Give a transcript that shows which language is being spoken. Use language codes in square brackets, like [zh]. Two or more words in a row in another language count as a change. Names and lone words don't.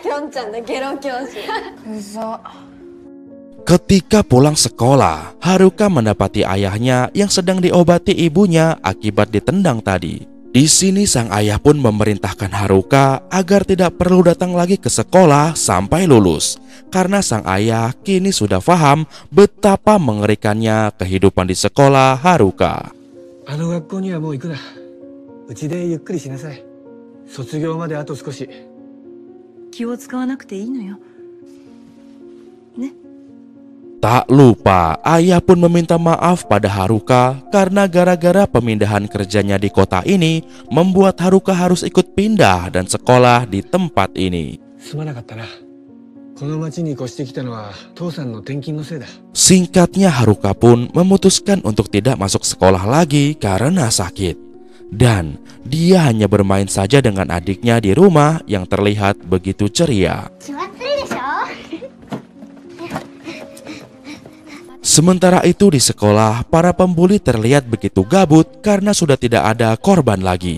[id] Ketika pulang sekolah, Haruka mendapati ayahnya yang sedang diobati ibunya akibat ditendang tadi. Di sini sang ayah pun memerintahkan Haruka agar tidak perlu datang lagi ke sekolah sampai lulus. Karena sang ayah kini sudah paham betapa mengerikannya kehidupan di sekolah Haruka. [ja] あの学校にはもう行くな。うちでゆっくりしなさい。卒業まであと少し。気を使わなくていいのよ。ね。 [id] Tak lupa, ayah pun meminta maaf pada Haruka karena gara-gara pemindahan kerjanya di kota ini membuat Haruka harus ikut pindah dan sekolah di tempat ini. [ja] すまなかったな。この町に越してきたのは父さんの転勤のせいだ。 [id] Singkatnya, Haruka pun memutuskan untuk tidak masuk sekolah lagi karena sakit. Dan dia hanya bermain saja dengan adiknya di rumah yang terlihat begitu ceria. Sementara itu di sekolah, para pembuli terlihat begitu gabut karena sudah tidak ada korban lagi.